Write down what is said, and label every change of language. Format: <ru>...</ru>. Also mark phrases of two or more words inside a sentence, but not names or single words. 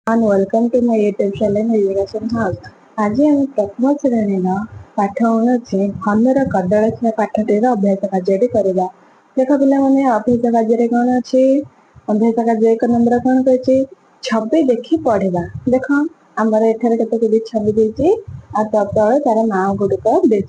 <en>and welcome to my YouTube channel Education House.</en> <or>ଆଜି ଆମେ ପ୍ରଥମ ଶ୍ରେଣୀର ପାଠ ହେଉଛି ହନୁର କଦଳୀ ପାଠଟିର ଅଭ୍ୟାସ କାର୍ଯ୍ୟଟି କରିବା। ଦେଖ ପିଲାମାନେ, ଅଭ୍ୟାସ କାର୍ଯ୍ୟରେ କ'ଣ ଅଛି? ଅଭ୍ୟାସ କାର୍ଯ୍ୟ 1 ନମ୍ବର କ'ଣ କହିଛି? ଛବି ଦେଖି ପଢିବା। ଦେଖ ଆମର ଏଠାରେ କେତେ ଗୁଡ଼ିଏ ଛବି ଦେଇଛି ଆଉ ତଳେ ତାର ନାଁ ଗୁଡ଼ିକ ଦେଇଛି।</or>